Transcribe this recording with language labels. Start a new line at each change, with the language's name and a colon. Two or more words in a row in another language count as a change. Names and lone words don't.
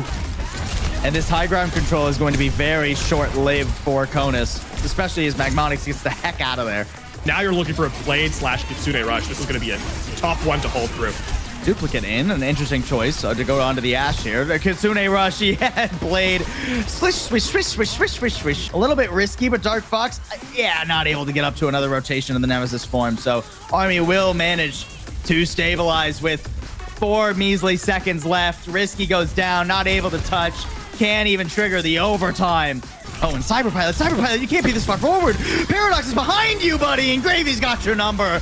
English: And this high ground control is going to be very short-lived for Cronus, especially as Magmonix gets the heck out of there. Now you're looking for a Blade / Kitsune Rush. This is going to be a tough one to hold through. Duplicate in, an interesting choice to go onto the Ashe here. The Kitsune Rush, yeah, Blade. Swish, swish, swish, swish, swish, swish, swish. A little bit risky, but Dark Fox, yeah, not able to get up to another rotation in the Nemesis form. So Army will manage to stabilize with 4 measly seconds left. Risky goes down, not able to touch. Can't even trigger the overtime. Oh, and Cyberpilot, you can't be this far forward. Paradox is behind you, buddy, and Gravy's got your number.